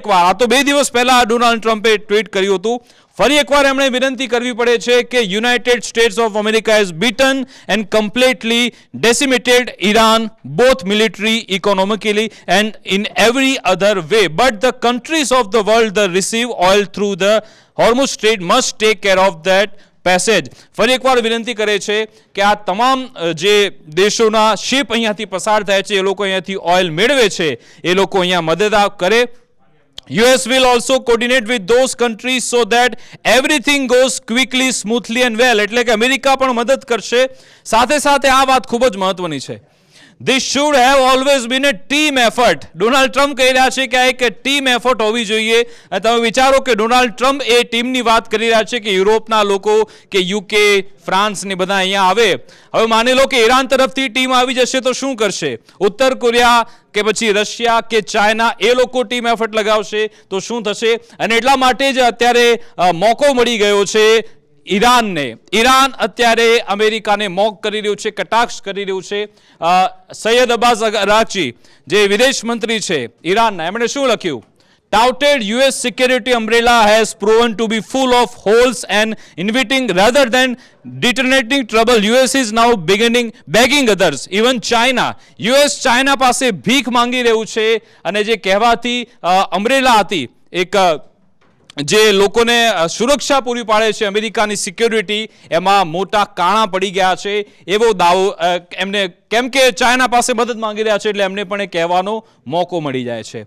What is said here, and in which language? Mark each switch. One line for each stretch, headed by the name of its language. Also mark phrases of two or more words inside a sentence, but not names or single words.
Gujarati: આ તો 2 દિવસ પહેલા ડોનાલ્ડ ટ્રમ્પે ટ્વીટ કર્યું હતું. ફરી એકવાર એમણે વિનંતી કરવી પડે છે કે
English: United States of America has beaten and completely decimated Iran both military economically and in every other way but the countries of the world the receive oil through the Hormuz Strait must take care of that passage.
Gujarati: ફરી એકવાર વિનંતી કરે છે કે આ તમામ જે દેશોના શિપ અહીંયાથી પસાર થાય છે, એ લોકો અહીંયાથી ઓઇલ મેળવે છે, એ લોકો અહીંયા મદદ કરે.
English: US will also coordinate with those countries so that everything goes quickly, smoothly and well.
Gujarati: એટલે કે અમેરિકા પણ મદદ કરશે. સાથે સાથે આ વાત ખૂબ જ મહત્વની છે.
English: This should have always been a team effort.
Gujarati: ડોનાલ્ડ ટ્રમ્પ કહી રહ્યા છે કે આ એક
English: team effort
Gujarati: હોવી જોઈએ. તમે વિચારો કે ડોનાલ્ડ ટ્રમ્પ એ ટીમની વાત કરી રહ્યા છે કે યુરોપના લોકો કે યુકે, ફ્રાન્સ ને બધા અહીંયા આવે. હવે માની લો કે ઈરાન તરફથી ટીમ આવી જશે તો શું કરશે? ઉત્તર કોરિયા કે પછી રશિયા કે ચાઇના એ લોકો
English: team effort
Gujarati: લગાવશે તો શું થશે? અને એટલા માટે જ અત્યારે મોકો મળી ગયો છે ઈરાનને. ઈરાન અત્યારે અમેરિકાને મોક કરી રહ્યું છે, કટાક્ષ કરી રહ્યું છે. સૈયદ અબ્બાસ અરાગચી જે વિદેશ મંત્રી છે ઈરાનના, એમણે શું લખ્યું?
English: Touted US security umbrella has proven to be full of holes and inviting rather than detonating trouble. US is now begging others, even China.
Gujarati: US ચાઇના પાસે ભીખ માંગી રહ્યું છે. અને જે કહેવાતી અમ્બ્રેલા હતી, એક જે લોકોને સુરક્ષા પૂરી પાડે છે અમેરિકાની સિક્યોરિટી, એમાં મોટા કાણા પડી ગયા છે એવો દાવો એમને, કેમ કે ચાઇના પાસે મદદ માંગી રહ્યા છે એટલે એમને પણ એ કહેવાનો મોકો મળી જાય છે.